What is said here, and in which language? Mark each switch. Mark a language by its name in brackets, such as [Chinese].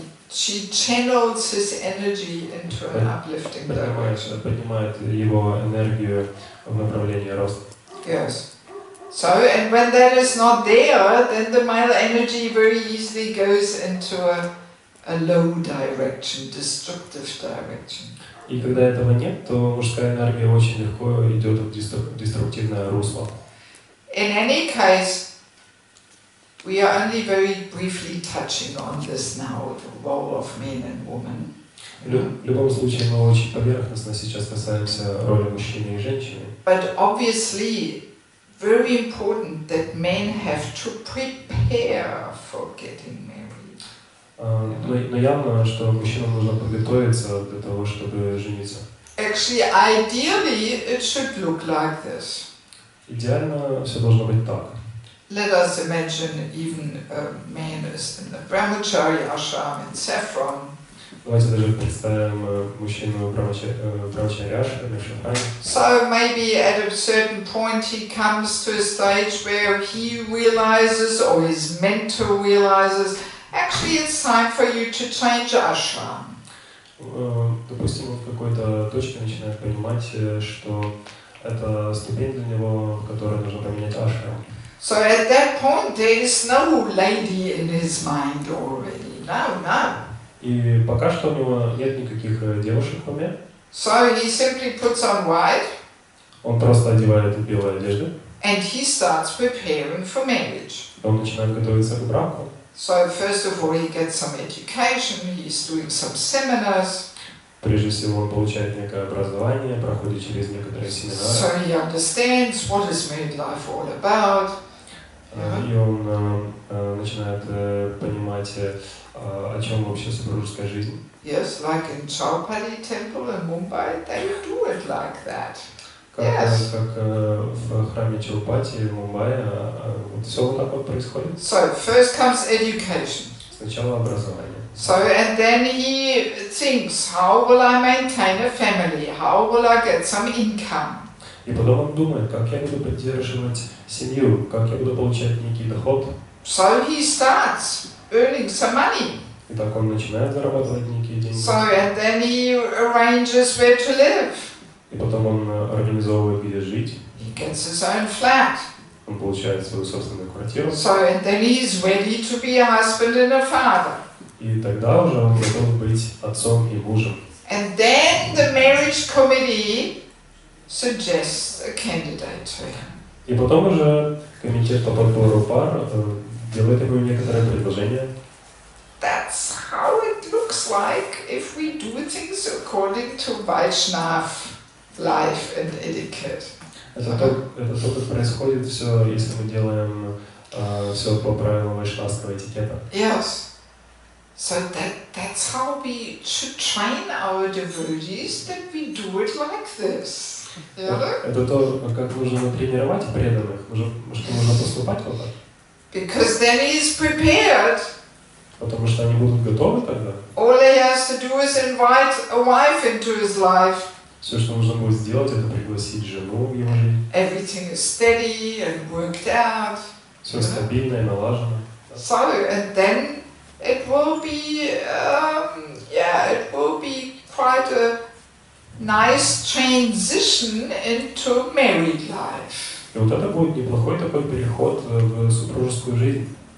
[English] She channels his energy into an uplifting direction. [Russian] Поднимает его энергию в направлении роста. [English] Yes. So, and when that is not there, then the male energy very easily goes into a low direction, destructive direction. [Russian] И когда этого нет, то мужская энергия очень легко идет в деструктивное русло. [English] In any case, we are only very briefly touching on this now, the role of men and women. [Russian] В любом случае, мы очень поверхностно сейчас касаемся роли мужчины и женщины. [English] But obviously, very important that men have to prepare for getting married. [Russian] Но явно, что мужчинам нужно подготовиться для того, чтобы жениться. [English] Actually, ideally, it should look like this. [Russian] Идеально все должно быть так. [English] Let us imagine even a man is in the brahmachari ashram in saffron. [Russian] Давайте даже представим мужчину брамачарьяши, Мишахани. [English] So maybe at a certain point he comes to a stage where he realizes, or his mentor realizes, actually it's time for you to change ashram. [Russian] Допустим, он в какой-то точке начинает понимать, что это ступень для него, в которой нужно поменять ашрам. [English] So at that point there is no lady in his mind already. No. [Russian] И пока что у него нет никаких девушек в уме. [English] So he simply puts on white. [Russian] Он просто одевает белые одежды. [English] And he starts preparing for marriage. [Russian] Он начинает готовиться к браку. [English] So first of all he gets some education, he's doing some seminars. [Russian] Прежде всего он получает некое образование, проходит через некоторые семинары. [English] So he understands what is married life all about. [Russian] И он начинает понимать, о чем вообще супружеская жизнь. [English] Yes, like in Chaupadi temple in Mumbai, they do it like that. [Russian] Как в храме Чаупати в Мумбаи, вот все вот так вот происходит. [English] So first comes education. [Russian] Сначала образование. [English] So and then he thinks, how will I maintain a family? How will I get some income? [Russian] И потом он думает, как я буду поддерживать семью, как я буду получать некий доход. [English] So he starts earning some money. [Russian] И так он начинает зарабатывать некие деньги. [English] So and then he arranges where to live. [Russian] И потом он организовывает, где жить. [English] He gets his own flat. [Russian] Он получает свою собственную квартиру. [English] So and then he's ready to be a husband and a father. [Russian] И тогда уже он готов быть отцом и мужем. [English] And then the marriage committee suggests a candidate to him. [Russian] И потом уже комитет по подбору пар делает ему некоторое предложение. [English] That's how it looks like if we do things according to Vaishnav life and etiquette. [Russian] Это то, как происходит все, если мы делаем все по правилам вайшнавского этикета. [English] Yes. So that's how we should train our devotees, that we do it like this. [Russian] Это то, как нужно тренировать преданных, что нужно поступать вот так. [English] Because then he's prepared. [Russian] Потому что они будут готовы тогда. [English] All he has to do is invite a wife into his life. [Russian] Все, что нужно будет сделать, это пригласить жену в его жизнь. [English] Everything is steady and worked out. [Russian] Все стабильно и налажено. [English] So, and then it will be, it will be quite a nice transition into married life. И вот это будет неплохой такой переход в супружескую жизнь.